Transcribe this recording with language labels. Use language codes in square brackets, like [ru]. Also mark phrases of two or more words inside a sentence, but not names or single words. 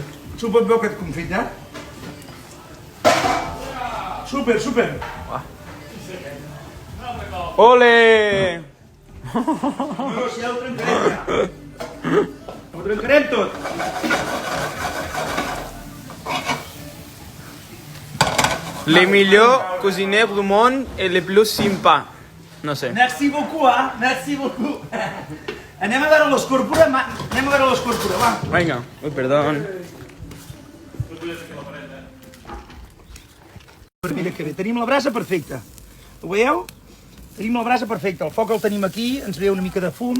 [ca] Supa't bo aquest confit, Super, super. Ole! No, si ja ho trencarem, ja. Ho trencarem tot. [fr] Le millor cuisiner du món et le plus sympa. [ca] No sé. [fr] Merci beaucoup, Merci beaucoup. [ca] Anem a veure l'escorpora, anem a veure l'escorpora, va. Vinga. Ui, perdó. Mira que bé, tenim la brasa perfecta. Ho veieu? Tenim la brasa perfecta. El foc el tenim aquí, ens ve una mica de fum.